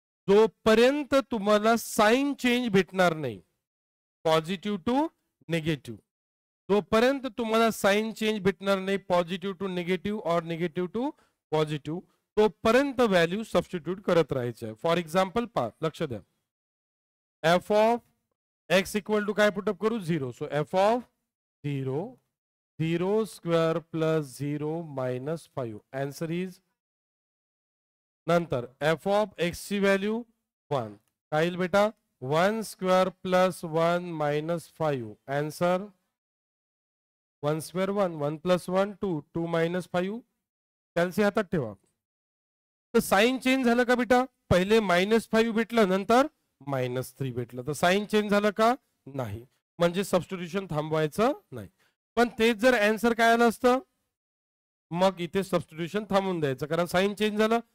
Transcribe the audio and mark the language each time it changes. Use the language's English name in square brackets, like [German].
[Marathi] जोपर्यंत तुम्हाला sign change भेटणार नाही, पॉझिटिव्ह टू निगेटिव्ह, जोपर्यंत तुम्हाला साइन चेंज भेटणार नाही पॉझिटिव्ह टू निगेटिव्ह [Hindi] और [Marathi] निगेटिव्ह टू पॉझिटिव्ह, तोपर्यंत व्हॅल्यू सबस्टिट्यूट करत राहायचे. फॉर एक्झाम्पल लक्ष द्या, F of x equal to काय पुटअप करू, 0. [English] So F of 0, 0 square plus 0 minus 5. Answer is, [Marathi] नंतर एफ ऑफ एक्स ची व्हॅल्यू 1, काय येईल बेटा, 1 square plus 1 minus 5. [English] Answer 1 square 1, 1 plus 1 2, 2 minus 5. [Marathi] कॅल्सी हातात ठेवा. तर साइन चेंज झालं का बेटा, पहिले -5 भेटलं, नंतर -3 भेटलं, तर साइन चेंज झालं का, नाही. म्हणजे सबस्टिट्यूशन थांबवायचं नाही. पण तेच जर आन्सर काय आलं असतं, मग इथे सबस्टिट्यूशन थांबवून द्यायचं, कारण साइन चेंज झालं.